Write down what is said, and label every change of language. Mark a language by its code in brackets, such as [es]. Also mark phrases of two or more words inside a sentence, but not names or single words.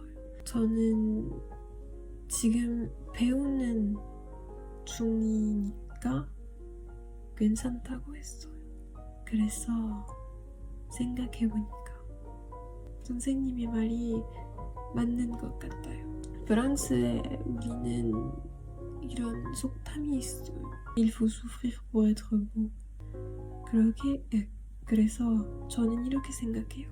[ko] 저는 지금 배우는 중이니까 괜찮다고 했어요. 그래서 생각해보니까 선생님의 말이 맞는 것 같아요. 프랑스에 우리는 이런 속담이 있어요. [fr] Il faut souffrir pour être beau. [ko] 그래서 저는 이렇게 생각해요.